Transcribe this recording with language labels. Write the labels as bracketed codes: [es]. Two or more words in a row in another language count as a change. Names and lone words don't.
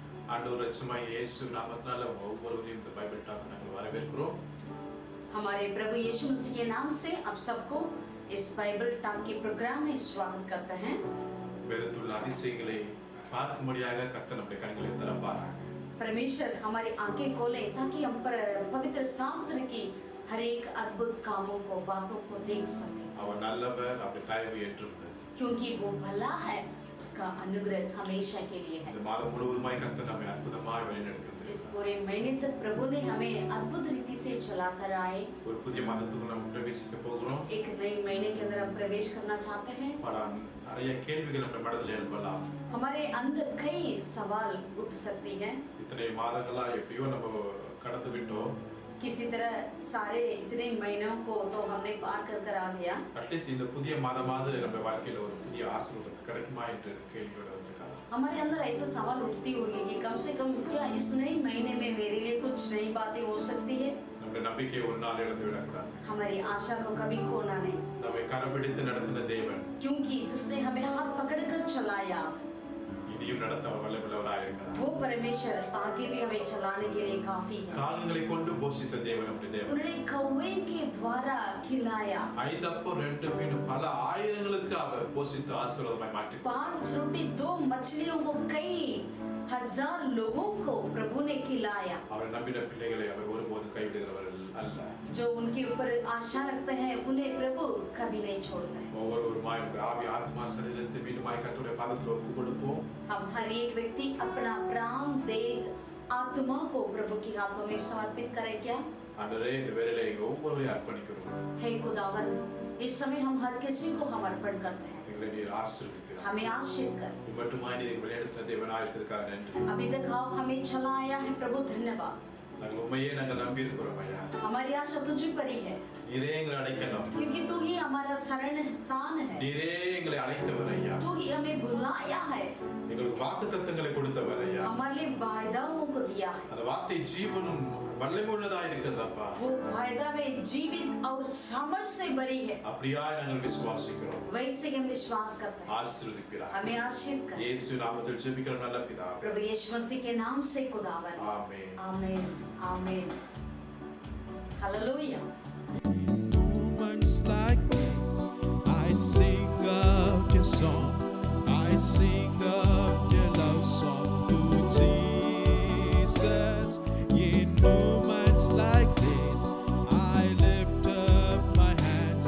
[ta] ஆண்டவர் ரட்சகமாய் இயேசு நாமத்தினால ஒவ்வொருவரையும் இந்த [en] Bible talk [ta] நாங்கள் வரவேற்கிறோம். [hi] हमारे प्रभु यीशु मसीह के नाम से आप सबको इस [en] Bible talk [hi] के प्रोग्राम में स्वागत करते हैं। [ta] வேதத்துள்ள அதிசயங்களை பார்க்கும்படியாக கர்த்தர் நம்முடைய கண்களை திறப்பாராக. [hi] परमेश्वर हमारी आंखें खोले ताकि हम पवित्र शास्त्र की हर एक अद्भुत कामों को बातों को देख सकें। [ta] அவர் நல்லவர், அவருடைய தயவு என்றும் [hi] क्योंकि वो भला है, उसका अनुग्रह हमेशा के लिए है। [ta] இந்த மாதம் முழுவதுமாய் கர்த்தர் நம்மை அற்புதமாய் வழிநடத்துகிறார். [hi] इस पूरे महीने तक प्रभु ने हमें अद्भुत रीति से चलाकर आए। [ta] ஒரு புதிய மாதத்துக்குள்ள நம்ம பிரவேசிக்க போகிறோம். [hi] एक नई महीने के अंदर हम प्रवेश करना चाहते हैं। [ta] நிறைய கேள்விகள் நம்ம மனதில் எழும்பலாம். [hi] हमारे अंदर कई सवाल उठ सकती हैं। [ta] இத்தனை மாதங்களா எப்படியோ நம்ம கடந்து விட்டோம். [hi] किसी तरह सारे इतने महीनों को तो हमने पार कर आ गया। [ta] அட்லீஸ்ட் இந்த புதிய மாதமாவது நம்ம வாழ்க்கையில ஒரு புதிய ஆசீர்வாதம் கிடைக்குமா என்ற கேள்வியோட வந்திருக்காங்க. [hi] हमारे अंदर ऐसा सवाल उठती होगी कि कम से कम क्या इस नए महीने में मेरे लिए कुछ नई बातें हो सकती है। [ta] நம்முடைய நம்பிக்கையை ஒரு நாள் இழந்து விடக்கூடாது. [hi] हमारी आशा को कभी खोना नहीं, [ta] நம்மை கரப்பிடித்து நடத்தின தேவன் [hi] क्योंकि जिसने हमें हाथ पकड़कर चलाया [ta] இனியும் நடத்த வல்லவராய் இருக்கிறார். [hi] वो परमेश्वर आगे भी हमें चलाने के लिए काफी है। [ta] காகங்களை கொண்டு போஷித்த தேவன் நம்முடைய தேவன். [hi] उन्होंने कौवे के द्वारा खिलाया। [ta] 5 அப்பம் 2 மீன் பல ஆயிரங்களுக்கு அவர் போஷித்து ஆசீர்வாதமாய் மாற்றி [hi] 5 रोटी 2 मछलियों को कई हजार लोगों को प्रभु ने खिलाया। [ta] அவர் நம்பின பிள்ளைகளை அவர் ஒருபோதும் கைவிடுகிறவர் அல்ல. [hi] जो उनके ऊपर आशा रखते हैं उन्हें प्रभु कभी नहीं छोड़ता है। [ta] ஒவ்வொருவருமாய் ஆவி ஆத்மா சரீரத்தை மீண்டுமாய் கர்த்தருடைய பாதத்தில் ஒப்புக் கொடுப்போம். [hi] हम हर एक व्यक्ति अपना प्राण देह आत्मा को प्रभु के हाथों में समर्पित करें। क्या [ta] ஆண்டவரே இந்த வேளையிலே எங்க ஒவ்வொருவரையும் அர்ப்பணிக்கிறோம். [hi] हे खुदावन, इस समय हम हर किसी को हम अर्पण करते हैं। [ta] எங்களை நீர் ஆசீர்வதிக்கிறார். [hi] हमें आशीष कर। [ta] இவ்வட்டுமாய் நீர் வழிநடத்தின தேவனாய் இருக்கிறதுக்காக நன்றி. [hi] अभी तक आप हमें चलाया है प्रभु, धन्यवाद। [ta] நாங்கள் உண்மையே நாங்கள் நம்பி இருக்கிறோம் ஐயா. [hi] हमारी आशा तुझ पर ही है, [ta] நீரே எங்களை அழைக்கலாம். [hi] क्योंकि तू ही हमारा शरण स्थान है। [ta] நீரே எங்களை அழைத்தவர் ஐயா. [hi] तू ही हमें बुलाया है, [ta] எங்களுக்கு வாக்குத்தத்தங்களை கொடுத்தவர் ஐயா. [hi] हमारे लिए वायदाओं को दिया है। [ta] அந்த வார்த்தை ஜீவனும் வல்லமையுள்ளதாக இருக்கிறதப்பா. [hi] वो वायदा में जीवित और सामर्थ से भरी है। [ta] அப்படியாய் நாங்கள் விசுவாசிக்கிறோம். [hi] वैसे हम विश्वास करते हैं। [ta] ஆசீர்வதிப்பீராக. [hi] हमें आशीष कर। [ta] இயேசு நாமத்தில் ஜெபிக்கிறோம் நல்ல பிதாவே. [hi] प्रभु यीशु मसीह के नाम से खुदावन, [ta] ஆமென். [hi] आमीन, आमीन, हालेलुया। [en] Moments like this, I sing out your song. I sing out your love song to Jesus. In moments like this, I lift up my hands.